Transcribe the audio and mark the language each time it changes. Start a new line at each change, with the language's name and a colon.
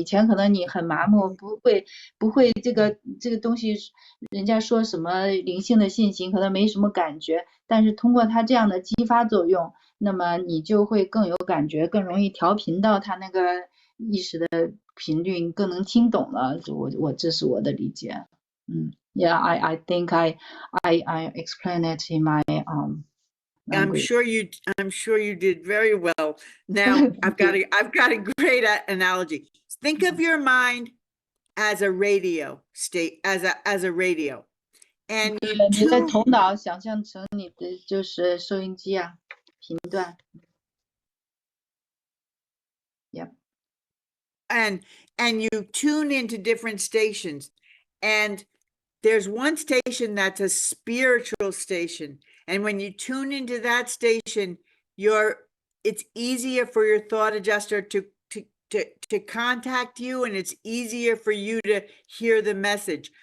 Chinese: 以前可能你很麻木，不会这个东西，人家说什么灵性的信息可能没什么感觉，但是通过它这样的激发作用，那么你就会更有感觉，更容易调频到它那个意识的频率，你更能听懂了。这是我的理解。
English: Yeah, I think I explained it in my language. I'm sure you did very well. Now I've got a great analogy. Think of your mind as a radio as a radio, and
Chinese: 你的头脑想象成你的就是收音机啊，频段。
English: Yep. And you tune into different stations, and there's one station that's a spiritual station, and when you tune into that station, it's easier for your thought adjuster to contact you, and it's easier for you to hear the message.